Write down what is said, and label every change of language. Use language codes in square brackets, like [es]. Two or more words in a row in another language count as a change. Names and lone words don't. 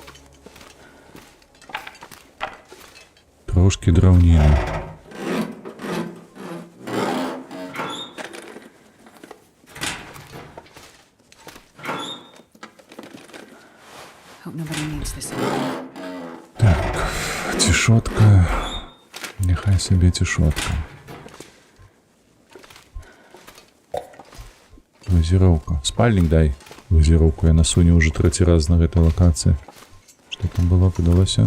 [be] Трошки драўніны. [en] Hope nobody needs this anymore. [be] Так, цішотка. Няхай сабе цішотка. Вазіроўка. Спальнік дай. Вазіроўку я насуню уже 3 раз на гэтай лакацыі. Што там было, падалося?